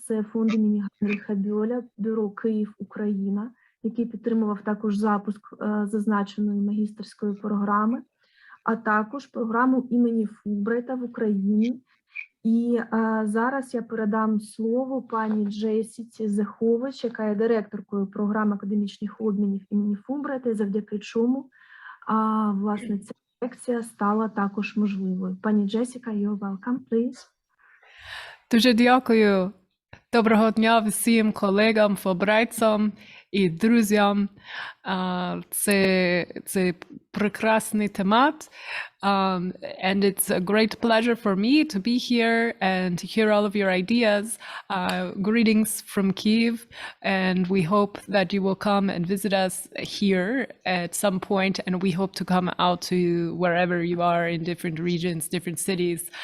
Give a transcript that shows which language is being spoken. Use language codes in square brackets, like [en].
[uk] Це фонд імені Гайнріха Бьолля, Бюро Київ, Україна, який підтримував також запуск зазначеної магістерської програми, а також програму імені Фулбрайта в Україні. І зараз я передам слово пані Джесіці Зехович, яка є директоркою програми академічних обмінів імені Фулбрайта, завдяки чому, власне, ця лекція стала також можливою. [en] Пані Джесіка, you're welcome, please. [uk] Дуже дякую. Доброго дня всім колегам, фулбрайтцям і друзям. Це прекрасний темат. [en] And it's a great pleasure for me to be here and to hear all of your ideas. Greetings from Kyiv, and we hope that you will come and visit us here at some point, and we hope to come out to wherever you are in different regions, different cities.